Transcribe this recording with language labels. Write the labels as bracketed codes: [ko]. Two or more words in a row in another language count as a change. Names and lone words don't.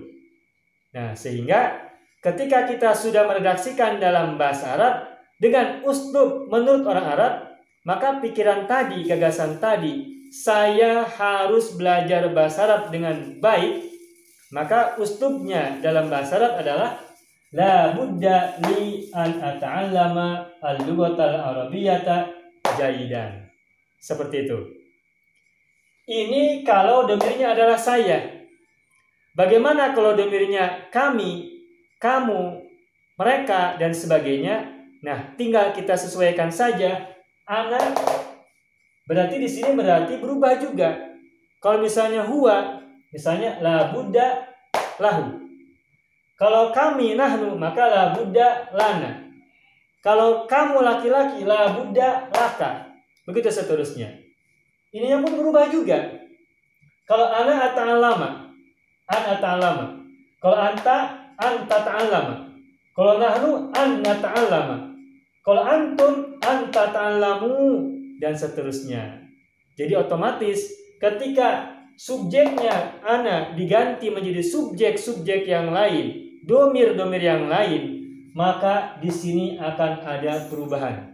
[id] Nah, sehingga ketika kita sudah meredaksikan dalam bahasa Arab dengan uslub menurut orang Arab, maka pikiran tadi, gagasan tadi, saya harus belajar bahasa Arab dengan baik, maka uslubnya dalam bahasa Arab adalah [ar] لا بد لي أن أتعلم اللغة العربية جيدا. [id] Seperti itu. Ini kalau domirnya adalah saya. Bagaimana kalau domirnya kami, kamu, mereka, dan sebagainya? Nah, tinggal kita sesuaikan saja. Ana berarti di sini berarti berubah juga. Kalau misalnya huwa, misalnya [ar] لا بد له. [id] Kalau kami nahnu, maka [ar] لا بد لنا. [id] Kalau kamu laki-laki, [ar] لا بد لك. [id] Begitu seterusnya. Ininya pun berubah juga. Kalau [ar] أنا أتعلم, أن أتعلم. [id] Kalau [ar] أنت تعلم. [id] Kalau [ar] نحن أن نتعلم. [id] Kalau [ar] أنتم أنت تعلموا [id] dan seterusnya. Jadi otomatis ketika subjeknya ana diganti menjadi subjek-subjek yang lain, domir-domir yang lain, maka di sini akan ada perubahan.